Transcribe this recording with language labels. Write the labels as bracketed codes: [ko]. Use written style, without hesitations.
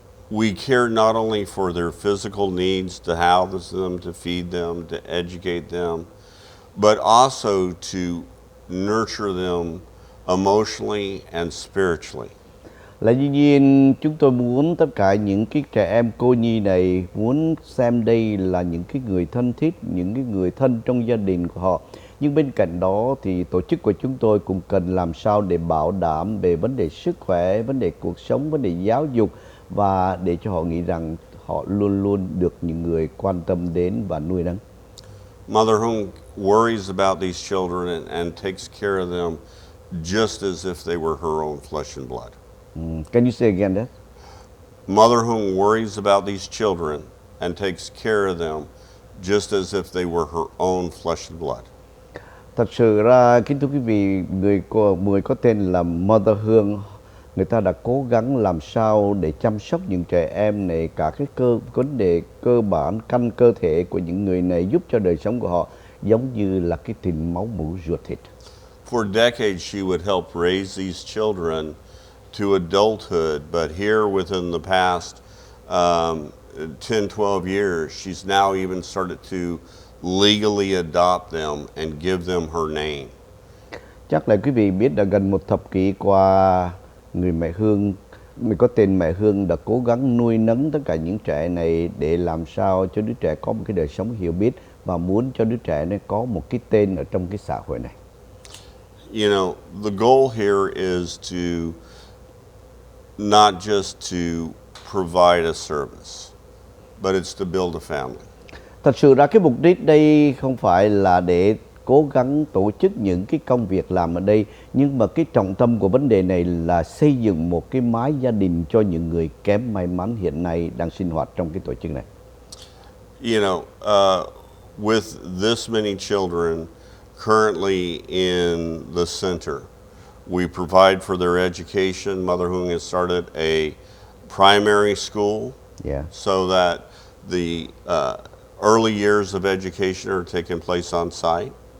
[en] We care not only for their physical needs, to house them, to feed them, to educate them, but also to nurture them emotionally and spiritually. [vi] Là dĩ nhiên chúng tôi muốn tất cả những cái trẻ em cô nhi này muốn xem đây là những cái người thân thiết, những cái người thân trong gia đình của họ. Nhưng bên cạnh đó thì tổ chức của chúng tôi cũng cần làm sao để bảo đảm về vấn đề sức khỏe, vấn đề cuộc sống, vấn đề giáo dục và để cho họ nghĩ rằng họ luôn luôn được những người quan tâm đến và nuôi nấng. [en] Mother Hung worries about these children and takes care of them just as if they were her own flesh and blood. Can you say again that? Mother Hung worries about these children and takes care of them just as if they were her own flesh and blood. [vi] Thật sự ra, kính thưa quý vị, người có tên là Mother Hương, người ta đã cố gắng làm sao để chăm sóc những trẻ em này, cả cái vấn đề cơ bản, căn cơ thể của những người này, giúp cho đời sống của họ giống như là cái tình máu mủ ruột thịt. [en] For decades, she would help raise these children to adulthood, but here within the past 10-12 years, she's now even started to legally adopt them and give them her name. [vi] Chắc là quý vị biết là gần một thập kỷ qua, người mẹ Hương, người có tên mẹ Hương đã cố gắng nuôi nấng tất cả những trẻ này để làm sao cho đứa trẻ có một cái đời sống hiểu biết và muốn cho đứa trẻ này có một cái tên ở trong cái xã hội này. [en] You know, the goal here is to not just to provide a service, but it's to build a family. [vi] Thật sự ra cái mục đích đây không phải là để cố gắng tổ chức những cái công việc làm ở đây, nhưng mà cái trọng tâm của vấn đề này là xây dựng một cái mái gia đình cho những người kém may mắn hiện nay đang sinh hoạt trong cái tổ chức này. [en] You know, with this many children currently in the center, we provide for their education. Mother Hung has started a primary school, so that the early years of education are taking place on site.